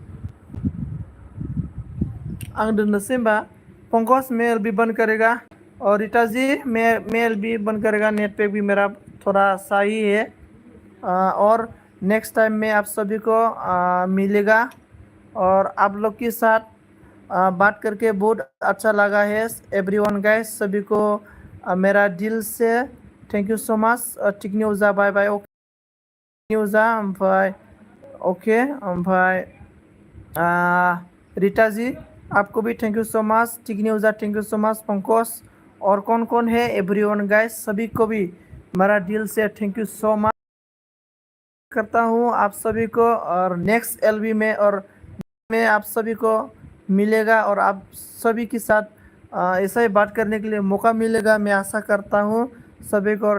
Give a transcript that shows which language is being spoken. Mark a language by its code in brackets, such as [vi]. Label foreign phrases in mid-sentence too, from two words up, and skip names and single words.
[brx] आं दोननोसै होमबा [hi] पंकज मैं LB बंद करेगा और रीता जी मैं LB बंद करेगा। [en] net pack [hi] भी मेरा थोड़ा सही है और [en] next time [hi] में आप सभी को मिलेगा और आप लोग के साथ बात करके बहुत अच्छा लगा है [en] everyone guys. [hi] सभी को मेरा दिल से [en] thank you so much. [hi] टिकनी ओजा [en] bye bye. [hi] ओके ओजा ओमफ्राय ओके ओमफ्राय रीता जी आपको भी [en] thank you so much. टिकनी ओजा thank you so much. [hi] पंकज और कौन है [en] everyone guys [hi] सभी को भी मेरा दिल से [en] thank you so much [hi] करता हूँ आप सभी को। और नेक्स्ट LB में और मैं आप सभी को मिलेगा और आप सभी के साथ ऐसा ही बात करने के लिए मौका मिलेगा, मैं आशा करता हूँ सभी को।